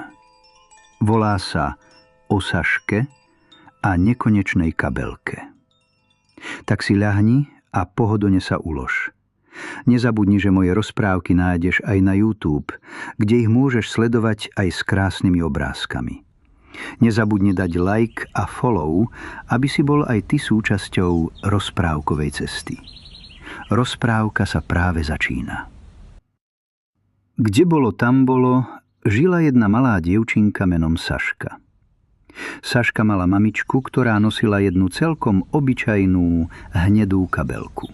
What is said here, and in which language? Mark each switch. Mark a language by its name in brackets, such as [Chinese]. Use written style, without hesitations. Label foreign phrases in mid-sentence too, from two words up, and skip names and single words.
[Slovak] Volá sa o Saške a nekonečnej kabelke. Tak si ľahni a pohodlne sa ulož. Nezabudni, že moje rozprávky nájdeš aj na YouTube, kde ich môžeš sledovať aj s krásnymi obrázkami. Nezabudni dať like a follow, aby si bol aj ty súčasťou rozprávkovej cesty. Rozprávka sa práve začína. Kde bolo, tam bolo, žila jedna malá dievčinka menom Saška. Saška mala mamičku, ktorá nosila jednu celkom obyčajnú hnedú kabelku.